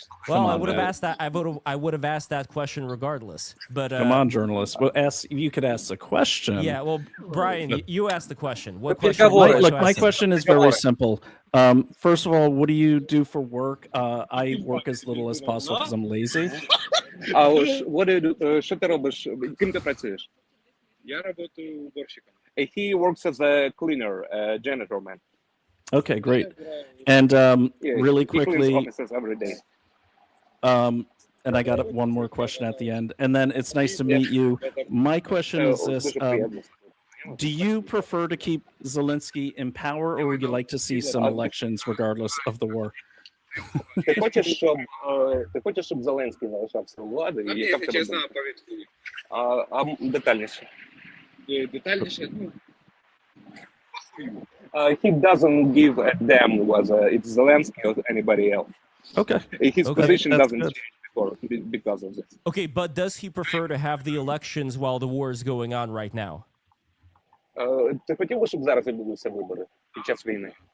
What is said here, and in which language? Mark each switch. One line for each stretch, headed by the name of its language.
English: Well, I would have asked that. I would have asked that question regardless. But come on, journalists. Well, you could ask the question. Yeah. Well, Brian, you asked the question. What question? Look, my question is very simple. First of all, what do you do for work? I work as little as possible because I'm lazy. What do you do?
Ukrainian: Що ти робиш? Ким ти працюєш?
English: He works as a cleaner, janitor man. Okay, great. And really He cleans quickly, offices every day. and I got one more question at the end. And then it's nice to meet you. My question is this: do you prefer to keep Zelensky in power, or would you like to see some elections regardless of the war?
Ukrainian: Ти хочеш, щоб Зеленський залишався у влади? І яка в тебе думка? Детальніше. Детальніше,
English: he doesn't give a damn whether it's Zelensky or anybody else. Okay. His position That's doesn't good. change because of this. Okay, but does he prefer to have the elections while the war is going on right now?
Ukrainian: Ти хотів би, щоб зараз відбулися вибори під час війни?